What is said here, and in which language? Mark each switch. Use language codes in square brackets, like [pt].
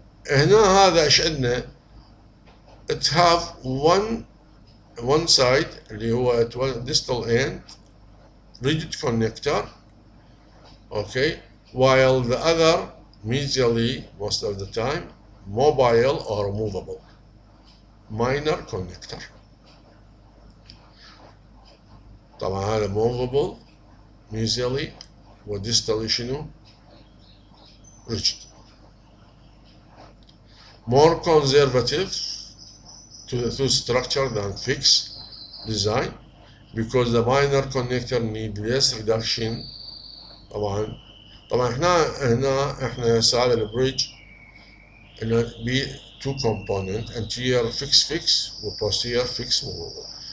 [ar] هنا هذا ايش عندنا؟ [en] it have one side اللي هو distal end rigid connector, okay, while the other medially most of the time mobile or movable minor connector. [ar] طبعا هذا [en] movable medially [ar] وديستالي شنو؟ rigid. [en] More conservative to the tooth structure than fixed design because the minor connector need less reduction. [ar] طبعا هنا احنا هذا البريدج انه بي [en] two component anterior fix [ar] و [en] posterior fix movable.